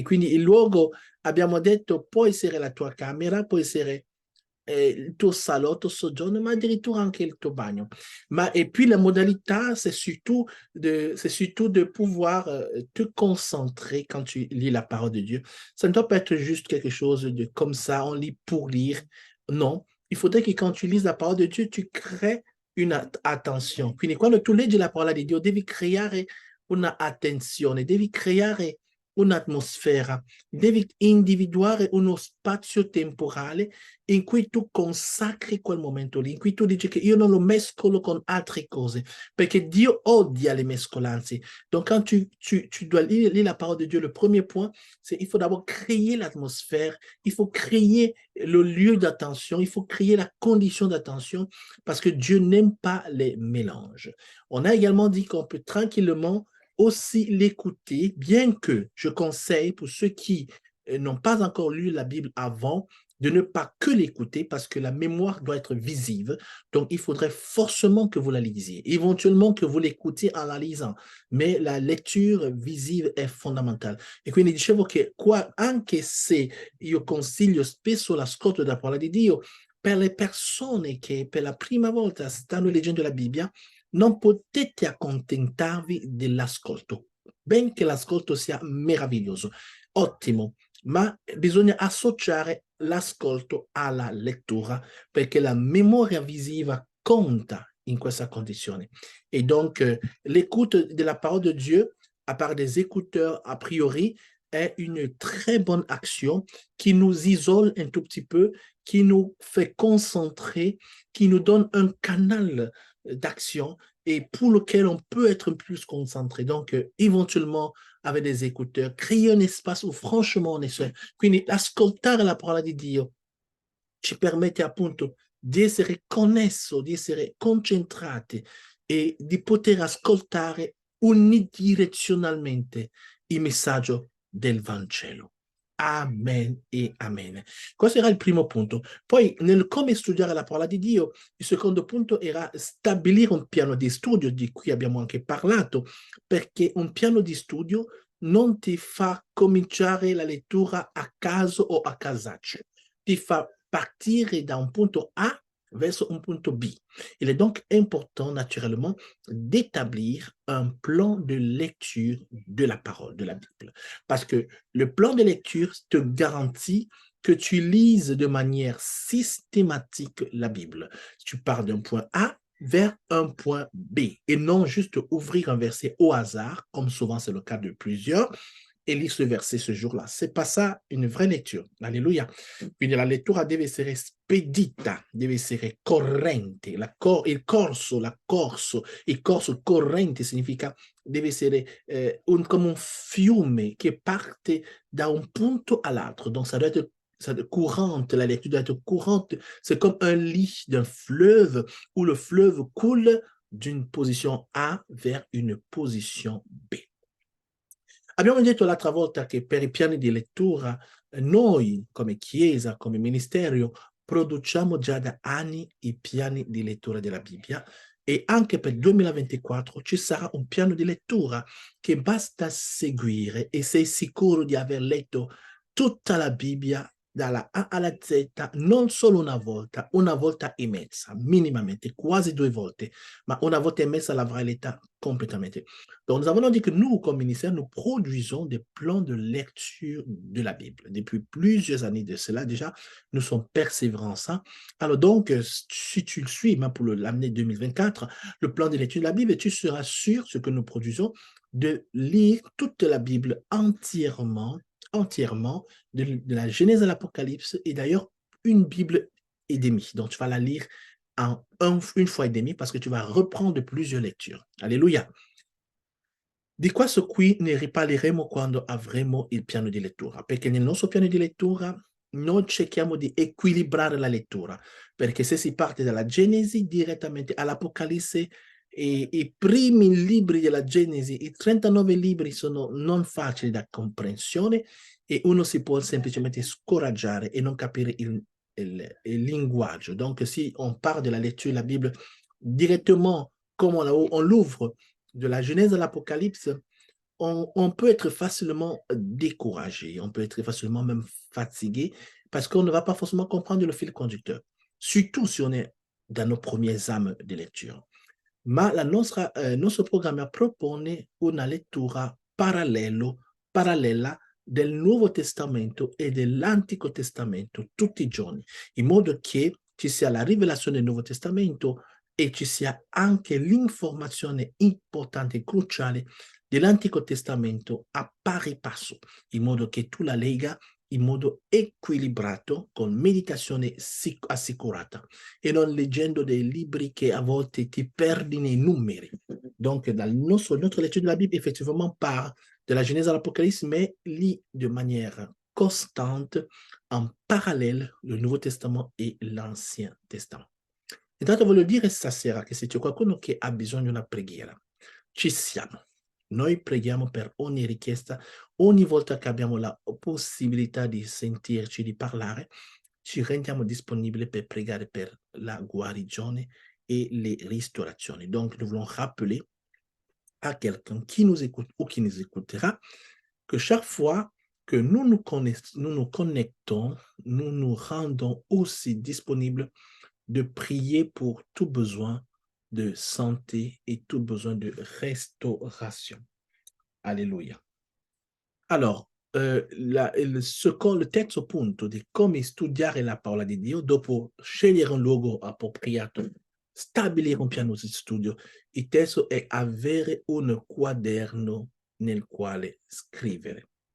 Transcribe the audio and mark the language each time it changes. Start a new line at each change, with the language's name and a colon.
Italian: E quindi il luogo, abbiamo detto, può essere la tua camera, può essere il tuo salotto soggiorno, ma addirittura anche il tuo bagno.
French: Et puis la modalité, c'est surtout de pouvoir te concentrer quand tu lis la parole de Dieu. Ça ne doit pas être juste quelque chose de comme ça, on lit pour lire. Non, il faudrait que quand tu lises la parole de Dieu, tu crées une attention.
Italian: Quindi quando tu leggi la parola di Dio, devi creare una attenzione, devi creare un'atmosfera, devi individuare uno spazio temporale in cui tu consacri quel momento lì, in cui tu dici che io non lo mescolo con altre cose, perché Dio odia le mescolanze.
French: Donc quand tu dois lire la parole de Dieu, le premier point, c'est il faut d'abord créer l'atmosphère, il faut créer le lieu d'attention, il faut créer la condition d'attention, parce que Dieu n'aime pas les mélanges. On a également dit qu'on peut tranquillement aussi l'écouter, bien que je conseille pour ceux qui n'ont pas encore lu la Bible avant, de ne pas que l'écouter parce que la mémoire doit être visive. Donc, il faudrait forcément que vous la lisiez, éventuellement que vous l'écoutiez en la lisant. Mais la lecture visive
Italian: è fondamentale. E quindi dicevo che qua, anche se io consiglio spesso l'ascolto della parola di Dio, per le persone che per la prima volta stanno leggendo la Bibbia, non potete accontentarvi dell'ascolto, benché l'ascolto sia meraviglioso, ottimo, ma bisogna associare l'ascolto alla lettura perché la memoria visiva conta in questa condizione.
French: Et donc, l'écoute de la parole de Dieu, à part des écouteurs a priori, est une très bonne action qui nous isole un tout petit peu, qui nous fait concentrer, qui nous donne un canal d'action et pour lequel on peut être plus concentré. Donc, éventuellement, avec des écouteurs, créer un espace où franchement on est seul.
Italian: Quindi, ascoltare la parola di Dio ci permette appunto di essere connesso, di essere concentrati e di poter ascoltare unidirezionalmente il messaggio del Vangelo. Amen e amen. Questo era il primo punto. Poi, nel come studiare la parola di Dio, il secondo punto era stabilire un piano di studio, di cui abbiamo anche parlato, perché un piano di studio non ti fa cominciare la lettura a caso o a casaccio, ti fa partire da un punto A
French: vers
Italian: un punto B.
French: Il est donc important, naturellement, d'établir un plan de lecture de la parole, de la Bible. Parce que le plan de lecture te garantit que tu lises de manière systématique la Bible. Tu pars d'un point A vers un point B et non juste ouvrir un verset au hasard, comme souvent c'est le cas de plusieurs, e lì ce verset ce jour-là. C'est pas ça une vraie lecture. Alléluia.
Italian: Quindi la lettura deve essere spedita, deve essere corrente. Il corso corrente significa deve essere come un fiume che parte da un punto all'altro.
French: Donc ça doit être courante, la lecture doit être courante. C'est comme un lit d'un fleuve où le fleuve coule d'une position A vers une position B.
Italian: Abbiamo detto l'altra volta che per i piani di lettura noi come Chiesa, come ministero, produciamo già da anni i piani di lettura della Bibbia e anche per il 2024 ci sarà un piano di lettura che basta seguire e sei sicuro di aver letto tutta la Bibbia dalla A alla Z, non solo una volta e mezza, minimamente, quasi 2 volte, ma una volta e mezza l'avrai letta completamente.
French: Donc, nous avons dit que nous, comme ministère, nous produisons des plans de lecture de la Bible. Depuis plusieurs années de cela, déjà, nous sommes persévérants en ça. Alors donc, si tu le suis, même pour l'année 2024, le plan de lecture de la Bible, tu seras sûr, ce que nous produisons, de lire toute la Bible entièrement, de la Genèse à l'Apocalypse, et d'ailleurs, une Bible et demie. Donc, tu vas la lire en une fois et demie parce que tu vas reprendre plusieurs lectures. Alléluia.
Italian: Di questo qui ne riparleremo quando avremo il piano di lettura, perché nel nostro piano di lettura noi cerchiamo di equilibrare la lettura, perché se si parte dalla Genesi direttamente all'Apocalisse, i primi libri della Genesi, i 39 libri sono non facili da comprensione e uno si può semplicemente scoraggiare e non capire il linguaggio.
French: Donc si on part de la lecture de la Bible directement comme on l'ouvre de la Genèse à l'Apocalypse, on peut être facilement découragé, on peut être facilement même fatigué parce qu'on ne va pas forcément comprendre le fil conducteur, surtout si on est dans nos premières âmes de lecture.
Italian: Ma nostro programma propone una lettura parallela del Nuovo Testamento e dell'Antico Testamento tutti i giorni, in modo che ci sia la rivelazione del Nuovo Testamento e ci sia anche l'informazione importante e cruciale dell'Antico Testamento a pari passo, in modo che tu la lega in modo equilibrato, con meditazione assicurata e non leggendo dei libri che a volte ti perdi nei numeri.
French: Donc, notre lecture de la Bible, effectivement, part de la Genèse à l'Apocalypse, mais lit de manière constante, en parallèle, le Nouveau Testament et l'Ancien Testament.
Italian: Intanto voglio dire stasera che se c'è qualcuno che ha bisogno di una preghiera, ci siamo. Noi preghiamo per ogni richiesta, ogni volta che abbiamo la possibilità di sentirci, di parlare, ci rendiamo disponibili per pregare per la guarigione
French: et les restaurations. Donc, nous voulons rappeler à quelqu'un qui nous écoute ou qui nous écoutera que chaque fois que nous nous connectons, nous nous rendons aussi disponibles de prier pour tout besoin de santé et tout besoin de restauration. Alléluia.
Italian: Allora, il terzo punto di come studiare la parola di Dio, dopo scegliere un luogo appropriato, stabilire un piano di studio, il terzo è avere un quaderno nel quale scrivere.